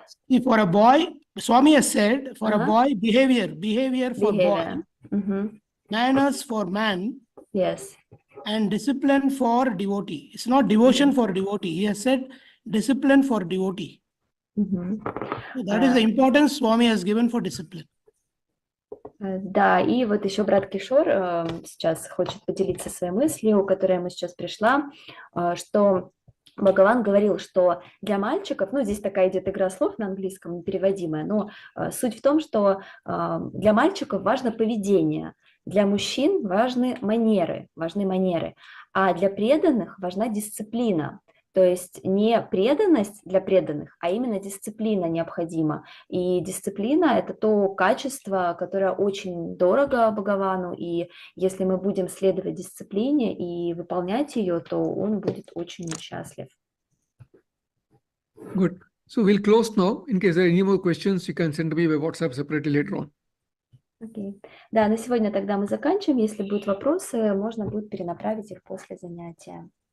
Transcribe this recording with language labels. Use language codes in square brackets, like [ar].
[en] See, for a boy, Swami has said, for a boy, behavior for boy, manners for man, Yes. and discipline for devotee. It's not devotion for devotee. He has said discipline for devotee. So that is the importance Swami has given for discipline. [ru] Да, и вот еще брат Кишор сейчас хочет поделиться своей мыслью, которая ему сейчас пришла, что Бхагаван говорил, что для мальчиков, ну здесь такая идет игра слов на английском, непереводимая, но суть в том, что для мальчиков важно поведение, для мужчин важны манеры, а для преданных важна дисциплина. То есть не преданность для преданных, а именно дисциплина необходима. И дисциплина – это то качество, которое очень дорого Бхагавану, и если мы будем следовать дисциплине и выполнять ее, то он будет очень счастлив. [en] Good. So we'll close now. In case there are any more questions, you can send me by WhatsApp separately later on. Okay. [ru] Да, на сегодня тогда мы заканчиваем. Если будут вопросы, можно будет перенаправить их после занятия.